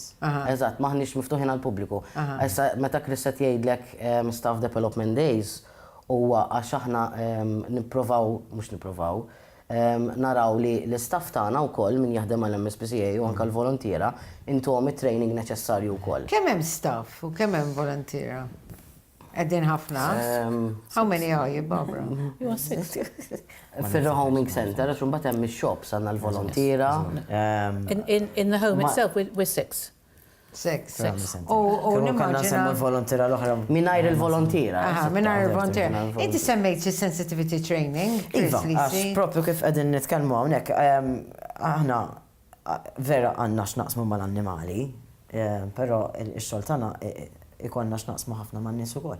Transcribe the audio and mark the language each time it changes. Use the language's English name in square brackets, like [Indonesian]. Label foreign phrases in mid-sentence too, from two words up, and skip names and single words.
[Maltese] Eżatt, maħniex miftuħin għall-pubbliku. Issa meta Chris qed jgħidlek [English] staff development days [Maltese] huwa għax aħna nipprovaw naraw li l-istaff tagħna wkoll min jaħdem għall MSPCA u anke l-volontiera intuhom it-training neċessarju wkoll. Kemm hemm staff u kemm hemm volontiera? Qegħdin ħafna? [English] How many are you, Barbara? You are 6. [Maltese] Fil- [English] homing center, [Maltese] għax imbagħad hemm ix-shops għandna l-volontiera. [English] In the home itself, we're 6. 6. [Maltese] U nimmaġina l-volontira l-oħra. Mingħajr il-volontira. Mingħajr il-volontira. Inti semmejt [English] sensitivity training. [Maltese] Iva, għax propju kif qegħdin nitkellmu hawnhekk, aħna vera għandna x'naqsmu mal-annimali, però x-xogħol tagħna ikollna x'naqsmu ħafna man-nies ukoll.